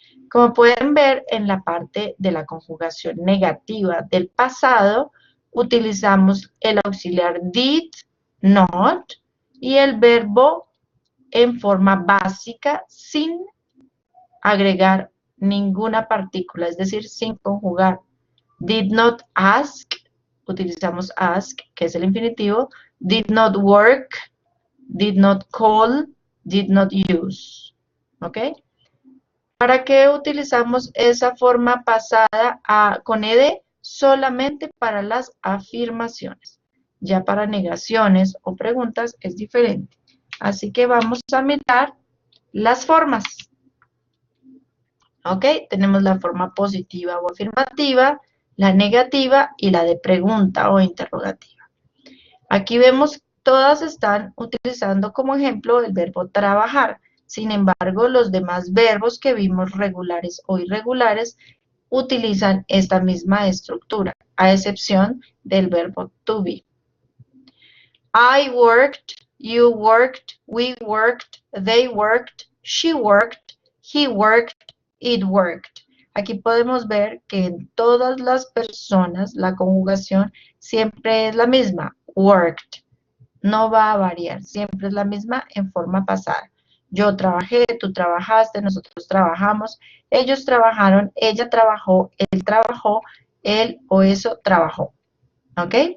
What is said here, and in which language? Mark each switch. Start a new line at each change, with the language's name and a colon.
Spanish: Como pueden ver en la parte de la conjugación negativa del pasado, utilizamos el auxiliar did, not y el verbo en forma básica sin agregar ninguna partícula, es decir, sin conjugar.
English: Did not ask,
Spanish: utilizamos ask, que es el infinitivo.
English: Did not work, did not call, did not use. ¿Ok?
Spanish: ¿Para qué utilizamos esa forma pasada con ed? Solamente para las afirmaciones. Ya para negaciones o preguntas es diferente. Así que vamos a mirar las formas. ¿Ok? Tenemos la forma positiva o afirmativa, la negativa y la de pregunta o interrogativa. Aquí vemos, todas están utilizando como ejemplo el verbo trabajar. Sin embargo, los demás verbos que vimos regulares o irregulares utilizan esta misma estructura, a excepción del verbo to be.
English: I worked, you worked, we worked, they worked, she worked, he worked, it worked.
Spanish: Aquí podemos ver que en todas las personas la conjugación siempre es la misma, worked. No va a variar, siempre es la misma en forma pasada. Yo trabajé, tú trabajaste, nosotros trabajamos, ellos trabajaron, ella trabajó, él o eso trabajó. ¿Ok?